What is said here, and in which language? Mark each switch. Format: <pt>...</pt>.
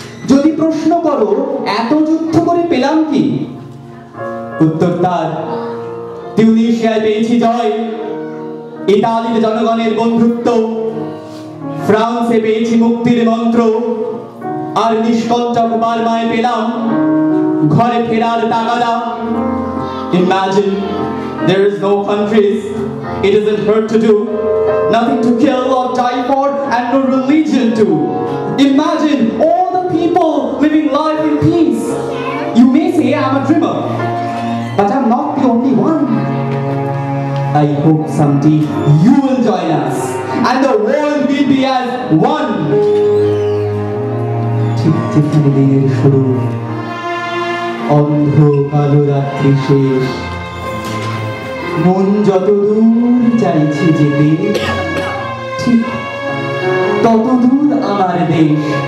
<bn>যদি প্রশ্ন করো এত যুদ্ধ করে পেলাম কি, উত্তর তার তিউনিসিয়ায় পেয়েছি জয়, ইতালির জনগণের বন্ধুত্ব, ফ্রান্সে পেয়েছি মুক্তির মন্ত্র, আর নিষ্কণ্টক বার্মায় পেলাম ঘরে ফেরার তাগাদা।</bn> <en>Imagine there is no countries it isn't hurt to do, nothing to kill or die for, and no religion to. Imagine all the people living life in peace. You may say I'm a dreamer, but I'm not the only one. I hope someday you will join us and the world will be as one.</en> <bn>ঠিক যেখানে দিনের শুরু, অন্ধ কালো রাত্রি শেষ, মন যত দূর চাইছে যেতে, ঠিক তত দূর আমার দেশ।</bn>